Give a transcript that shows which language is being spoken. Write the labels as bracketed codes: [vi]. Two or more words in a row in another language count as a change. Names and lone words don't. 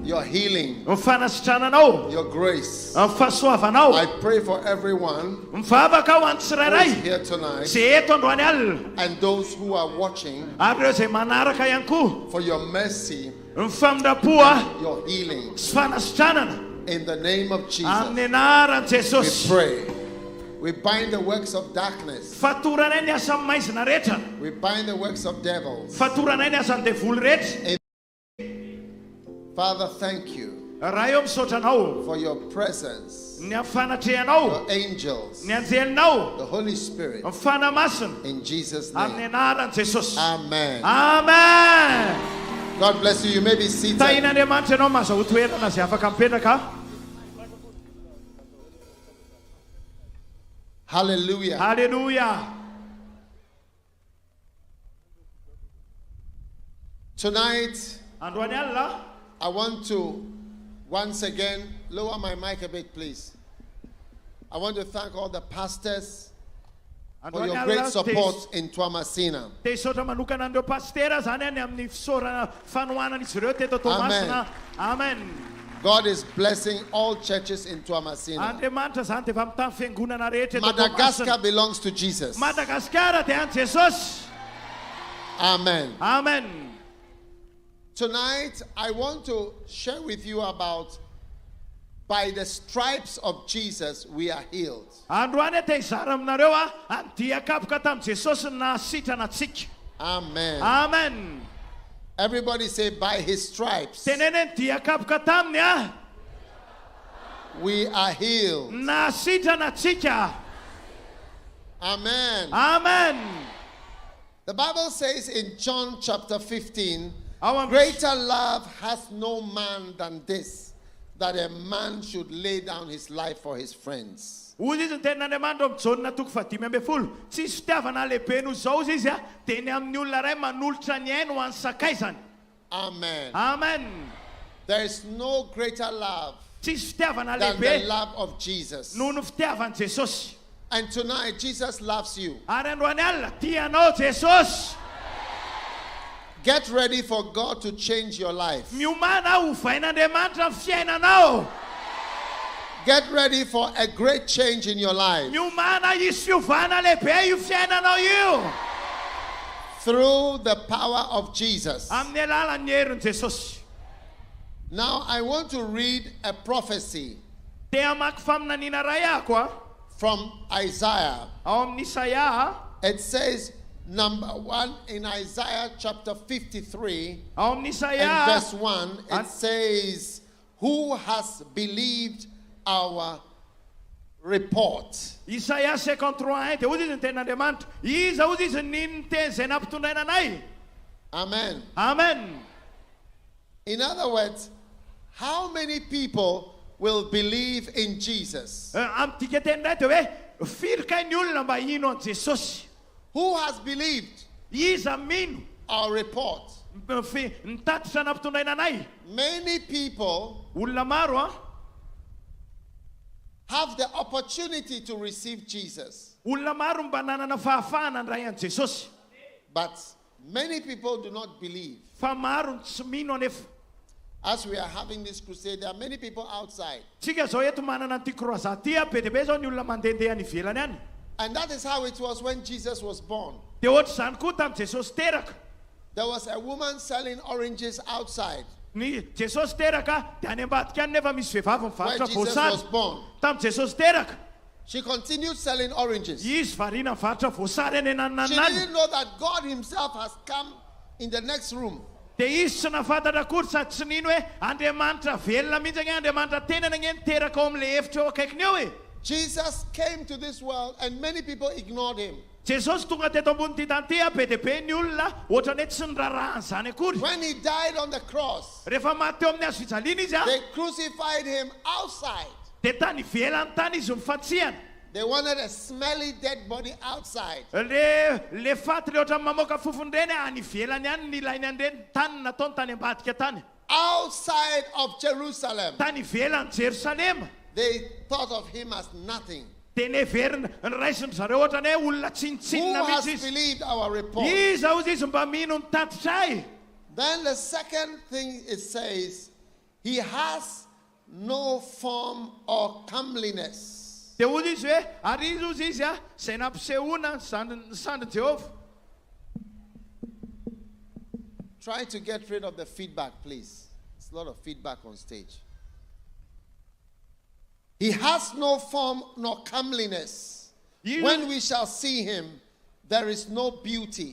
[en] your healing, [mg] ny fanasitrananao, [en] your grace. [mg] ny fahasoavanao. [en] I pray for everyone [mg] Mivavaka ho an'ny [en] who is [mg] tsirairay [en] here tonight [mg] zay eto androany alina [en] and those who are watching [mg] ary ireo zay manaraka ihany koa. [en] for your mercy, [mg] Ny famindrapoa [en] your healing. [mg] sy fanasitranana [en] In the name of Jesus, [mg] amin'ny anaran'i [en] we [mg] Jesosy. [en] pray. We bind the works of darkness. [mg] Fatoranay ny asan'ny maizina rehetra. [en] We bind the works of devils. [mg] Fatoranay ny asan'ny devoly rehetra. [en] Father, thank you [mg] Raha eo misaotra anao [en] for your presence, [mg] ny fanatrehanao, [en] your angels, [mg] ny anjelinao, [en] the Holy Spirit. [mg] ny fanamasina [en] In Jesus' [mg] amin'ny [en] name. [mg] anaran'i Jesosy. [en] Amen. [mg] Amen. [en] God bless you. You may be seated. [mg] Tahin'Andriamanitra ianao mahazo toerana zay afaka mipetraka. [en] Hallelujah. [mg] Hallelujah. [en] Tonight, [mg] Androany alina, [en] I want to once again lower my mic a bit, please. I want to thank all the pastors for your great support in Toamasina. [mg] dia isaotra manokana andreo pastera zany any amin'ny fisaorana fanohanana izy ireo teto Toamasina. Amen. [en] God is blessing all churches in Toamasina. [mg] Andriamanitra zany dia efa mitany fiangonana rehetra eto Madagascar Toamasina. [en] belongs to Jesus. [mg] Madagaskar dia an'i Jesosy. [en] Amen. [mg] Amen. [en] Tonight, I want to share with you about by the stripes of Jesus we are healed. [mg] Androany dia hizara aminareo a ny Dian-Kapoka tamin'i Jesosy ny nahasitrana antsika. [en] Amen. [mg] Amen. [en] Everybody say, by his stripes [mg] Tenene ny Dian-Kapoka taminy a [en] we are healed. [mg] nahasitrana antsika. [en] Amen. [mg] Amen. [en] The Bible says in John chapter 15, [mg] Ao am- [en] greater love has no man than this, that a man should lay down his life for his friends. [mg] Ozy izy ny tenin'Andriamanitra amin'ny Jaonina toko 15:10. Tsisy fitiavana lehibe noho izao izy a dia ny amin'ny olona iray manolotra ny ainy ho an'ny sakaizany. [en] Amen. [mg] Amen. [en] There is no greater love [mg] Tsisy fitiavana [en] than the [mg] lehibe [en] love of Jesus. [mg] noho ny fitiavan'i Jesosy. [en] And tonight, Jesus loves you. [mg] Ary androany alina tianao Jesosy. [en] Get ready for God to change your life. [mg] Miomana ho vain'Andriamanitra ny fiainanao. [en] Get ready for a great change in your life [mg] Miomana hisy fiovana lehibe io fiainanao io. [en] through the power of Jesus. [mg] Amin'ny alalan'ny herin'i Jesosy. [en] Now, I want to read a prophecy [mg] Dia amaky faminaniana ray ahako a [en] from Isaiah. [mg] ao amin'ny Isaia. [en] It says, number 1 in Isaiah chapter 53 [mg] Ao amin'ny [en] and [mg] Isaia. [en] verse 1, it says, who has believed our report? [mg] Isaia 53:1 dia ozy izy ny tenin'Andriamanitra. Iza ozy izy niny teny izay nampitondraina anay. [en] Amen. [mg] Amen. [en] In other words, how many people will believe in Jesus? [mg] Amin'tika teny iray dia hoe firy kay ny olona mba hino an Jesosy. [en] Who has believed [mg] Iza mino [en] our report? [mg] nitatitra nampitondraina anay. [en] Many people [mg] Olona maro a [en] have the opportunity to receive Jesus, [mg] olona maro mba nanana fahafahana ndray an Jesosy. [en] but many people do not believe. [mg] Fa maro ny tsy mino anefa. [en] As we are having this crusade, there are many people outside. [mg] Tsika zao eto manana an'ity croisade ty a be dia be zao ny olona mandehandeha any ivelany any. [en] And that is how it was when Jesus was born. [mg] Dia ohatry zany koa tamin'i Jesosy teraka. [en] There was a woman selling oranges outside [mg] Ny Jesosy teraka dia any ambadika any nefa misy vehivavy [en] when [mg] mivarotra [en] Jesus was [mg] voasary. [en] born. [mg] Tamin'i Jesosy teraka [en] She continued selling oranges. She [mg] izy variana mivarotra voasary any ananany. [en] didn't know that God himself has come in the next room. [mg] Dia izy tsy nafantatra akory sady tsy nino hoe Andriamanitra velona mihitsy any Andriamanitra tenana any teraka ao amin'ilay efitra eo akaikiny eo e. [en] Jesus came to this world and many people ignored him. [mg] Jesosy tonga teto ambony tany ty a be dia be ny olona ohatrany hoe tsy nirarahany zany akory. [en] When he died on the cross, [mg] Rehefa maty teo amin'ny hazo fijaliana izy a [en] they crucified him outside. [mg] dia tany ivelany tany izy mifatsihana. [en] They wanted a smelly dead body outside. [mg] Le faty le ohatrany mamoaka fofony reny any ivelany any ny ilainy an'ireny tany nataony tany ambadika tany. [en] Outside of Jerusalem, [mg] Tany ivelany Jerusalema. [en] they thought of him as nothing. [mg] Dia neverina ny raisiny zareo ohatrany hoe olona [en] Who [mg] tsinitsinina [en] has [mg] mihitsy izy. [en] believed our report? [mg] Iza ozy izy mba mino ny tatitray. [en] Then the second thing it says He has no form or comeliness. [mg] Dia hozy izy hoe ary izy ozy izy izay nampisehoana sandry Jehovah. [en] Try to get rid of the feedback, please. There's a lot of feedback on stage. He has no form nor comeliness. When we shall see him, there is no beauty.